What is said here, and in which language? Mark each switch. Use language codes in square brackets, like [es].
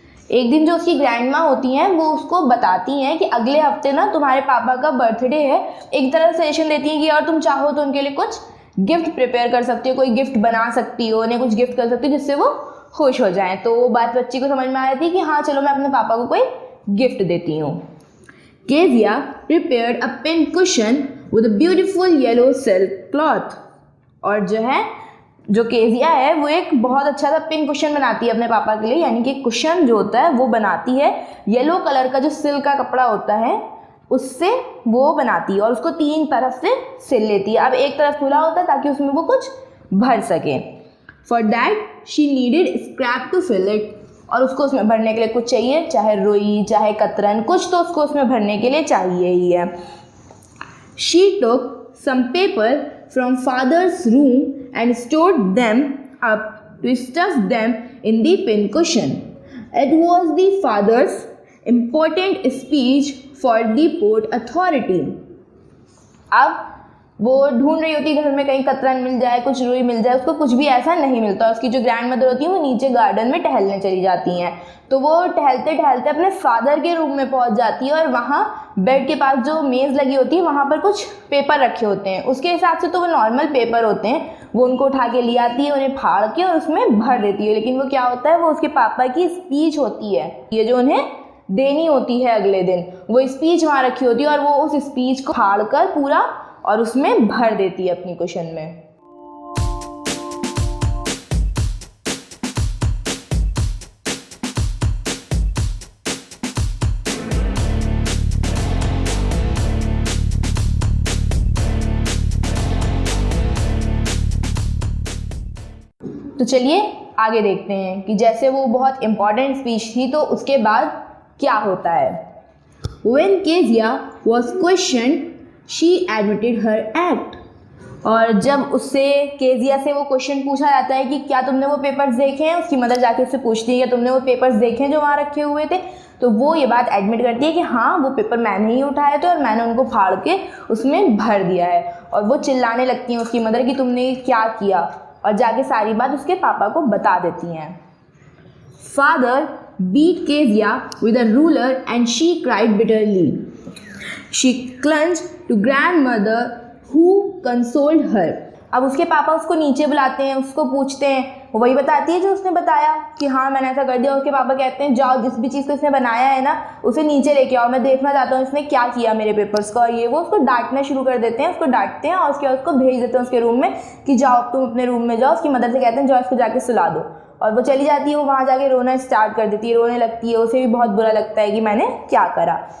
[hi] एक दिन जो उसकी ग्रैंडमा होती हैं वो उसको बताती हैं कि अगले हफ्ते ना तुम्हारे पापा का बर्थडे है। एक तरह से सजेशन देती हैं कि और तुम चाहो तो उनके लिए कुछ गिफ्ट प्रिपेयर कर सकती हो, कोई गिफ्ट बना सकती हो, उन्हें कुछ गिफ्ट कर सकती हो जिससे वो खुश हो जाएं। तो वो बात बच्ची को समझ में आ रही थी कि हाँ चलो मैं अपने पापा को कोई गिफ्ट देती हूँ। [en] Kezia prepared a pin cushion with a beautiful yellow silk cloth. [hi] और जो केजिया है वो एक बहुत अच्छा सा पिन कुशन बनाती है अपने पापा के लिए, यानी कि कुशन जो होता है वो बनाती है येलो कलर का जो सिल्क का कपड़ा होता है उससे वो बनाती है और उसको 3 तरफ से सिल लेती है। अब एक तरफ खुला होता है ताकि उसमें वो कुछ भर सके। [en] for that she needed scrap to fill it, [hi] और उसको उसमें भरने के लिए कुछ चाहिए, चाहे रुई चाहे कतरन, कुछ तो उसको उसमें भरने के लिए चाहिए ही है। [en] She took some paper from father's room and stored them up to stuff them in the pincushion. It was the father's important speech for the port authority. [hi] अब वो ढूंढ रही होती है घर में कहीं कतरन मिल जाए, कुछ रुई मिल जाए, उसको कुछ भी ऐसा नहीं मिलता। उसकी जो ग्रैंड मदर होती है वो नीचे गार्डन में टहलने चली जाती हैं, तो वो टहलते टहलते अपने फादर के रूम में पहुंच जाती है और वहाँ बेड के पास जो मेज़ लगी होती है वहाँ पर कुछ पेपर रखे होते हैं। उसके हिसाब से तो वो नॉर्मल पेपर होते हैं, वो उनको उठा के ले आती है, उन्हें फाड़ के और उसमें भर देती है। लेकिन वो क्या होता है, वो उसके पापा की स्पीच होती है, ये जो उन्हें देनी होती है अगले दिन, वो स्पीच वहाँ रखी होती है और वो उस स्पीच को फाड़ कर पूरा और उसमें भर देती है अपनी कुशन में। तो चलिए आगे देखते हैं कि जैसे वो बहुत इम्पॉर्टेंट स्पीच थी तो उसके बाद क्या होता है। [en] When Kezia was questioned, she admitted her act. [hi] और जब उससे केजिया से वो क्वेश्चन पूछा जाता है कि क्या तुमने वो पेपर्स देखे हैं, उसकी मदर जाके उससे पूछती है क्या तुमने वो पेपर्स देखे हैं जो वहाँ रखे हुए थे, तो वो ये बात एडमिट करती है कि हाँ वो पेपर मैंने ही उठाए थे और मैंने उनको फाड़ के उसमें भर दिया है। और वो चिल्लाने लगती हैं उसकी मदर कि तुमने ये क्या किया, और जाके सारी बात उसके पापा को बता देती हैं। [en] Father beat Kezia with a ruler and she cried bitterly. She clung to grandmother who consoled her. [hi] अब उसके पापा उसको नीचे बुलाते हैं, उसको पूछते हैं, वो वही बताती है जो उसने बताया कि हाँ मैंने ऐसा कर दिया। उसके पापा कहते हैं जाओ जिस भी चीज़ को इसने बनाया है ना उसे नीचे लेके आओ, मैं देखना चाहता हूँ इसने क्या किया मेरे पेपर्स का। और ये वो उसको डांटना शुरू कर देते हैं, उसको डांटते हैं और उसके बाद उसको भेज देते हैं उसके रूम में कि जाओ तुम अपने रूम में जाओ। उसकी मदर से कहते हैं जाओ इसको जाके सुला दो, और वो चली जाती है। वो वहाँ जाके रोना स्टार्ट कर देती है, रोने लगती है, उसे भी बहुत बुरा लगता है कि मैंने क्या करा।